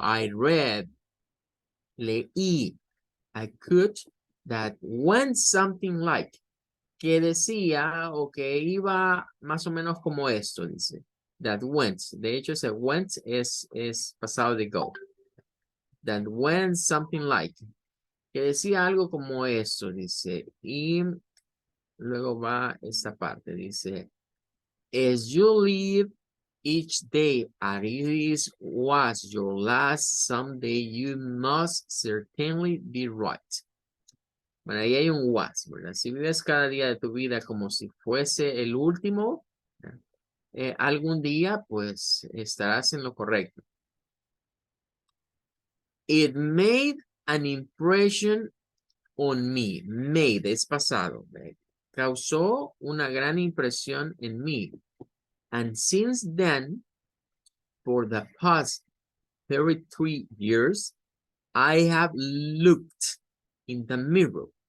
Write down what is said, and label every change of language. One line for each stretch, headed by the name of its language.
English: I read,
Spanish: leí,
English: I could, that went something like,
Spanish: que decía o que iba más o menos como esto, dice.
English: That went.
Spanish: De hecho, ese went es pasado de go.
English: That went something like.
Spanish: Que decía algo como eso, dice. Y luego va esta parte, dice.
English: As you live each day as it was your last, someday you must certainly be right.
Spanish: Bueno, ahí hay un was, ¿verdad? Si vives cada día de tu vida como si fuese el último, algún día, pues, estarás en lo correcto.
English: It made an impression on me.
Spanish: Made es pasado. ¿Verdad? Causó una gran impresión en mí.
English: And since then, for the past 33 years, I have looked in the mirror.